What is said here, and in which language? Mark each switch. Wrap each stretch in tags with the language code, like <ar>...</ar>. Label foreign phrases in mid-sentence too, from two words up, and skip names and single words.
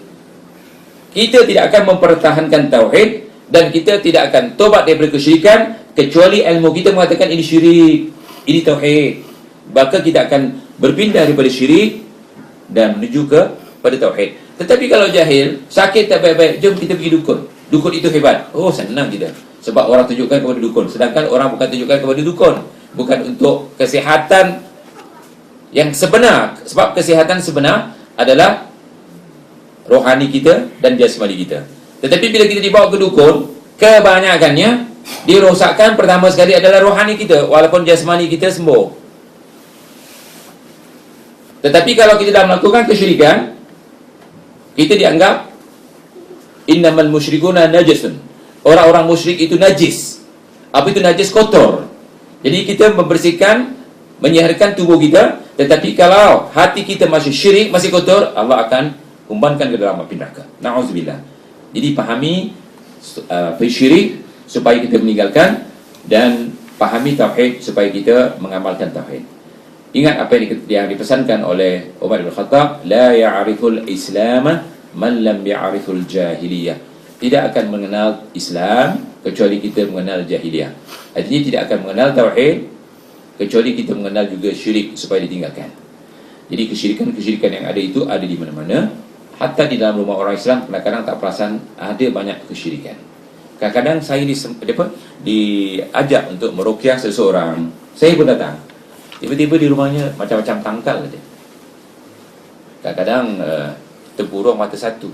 <ms>Kita tidak akan mempertahankan tauhid dan kita tidak akan tobat daripada kesyirikan kecuali ilmu kita mengatakan ini syirik, ini tauhid. Maka kita akan berpindah daripada syirik dan menuju pada tauhid. Tetapi kalau jahil, sakit tak baik-baik, jom kita pergi dukun. Dukun itu hebat. Oh, senang kita. Sebab orang tunjukkan kepada dukun. Sedangkan orang bukan tunjukkan kepada dukun. Bukan untuk kesihatan yang sebenar. Sebab kesihatan sebenar adalah rohani kita dan jasmani kita. Tetapi bila kita dibawa ke dukun, kebanyakannya dirosakkan pertama sekali adalah rohani kita, walaupun jasmani kita sembuh. Tetapi kalau kita dah melakukan kesyirikan, kita dianggap</ms> <ar>إنما المشركون نجس.</ar> <ms>Orang-orang musyrik itu najis. Apa itu najis? Kotor. Jadi kita membersihkan, menyiharkan tubuh kita. Tetapi kalau hati kita masih syirik, masih kotor, Allah akan umpankan ke dalam api neraka. Na'udzubillah. Jadi pahami syirik supaya kita meninggalkan, dan pahami tauhid supaya kita mengamalkan tauhid. Ingat apa yang dipesankan oleh Umar bin Khattab,</ms> <ar>لا يعرف الإسلام من لم يعرف الجاهلية.</ar> <ms>Tidak akan mengenal Islam kecuali kita mengenal jahiliyah. Artinya tidak akan mengenal tauhid kecuali kita mengenal juga syirik supaya ditinggalkan. Jadi kesyirikan-kesyirikan yang ada itu ada di mana-mana. Hatta di dalam rumah orang Islam kadang-kadang tak perasan ada banyak kesyirikan. Kadang-kadang saya diajak untuk meruqyah seseorang. Saya pun datang. Tiba-tiba di rumahnya macam-macam tangkal saja. Kadang-kadang tempurung mata satu.</ms>